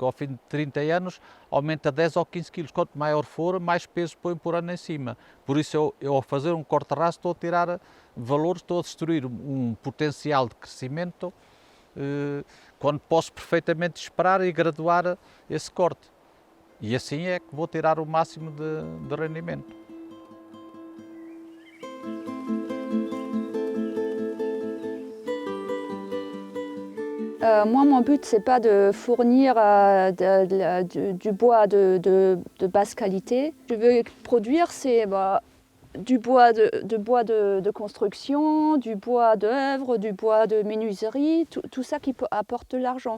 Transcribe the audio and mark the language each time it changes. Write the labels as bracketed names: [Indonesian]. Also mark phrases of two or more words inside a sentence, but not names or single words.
[Portuguese] Ao fim de 30 anos, aumenta 10 ou 15 kg. Quanto maior for, mais peso põe por ano em cima. Por isso, eu ao fazer um corte-raso, estou a tirar valores, estou a destruir um potencial de crescimento, quando posso perfeitamente esperar e graduar esse corte. E assim é que vou tirar o máximo de rendimento. [French] Moi, mon but, c'est pas de fournir du bois de basse qualité. Je veux produire du bois de construction, du bois d'œuvre, du bois de menuiserie, tout ça qui apporte de l'argent.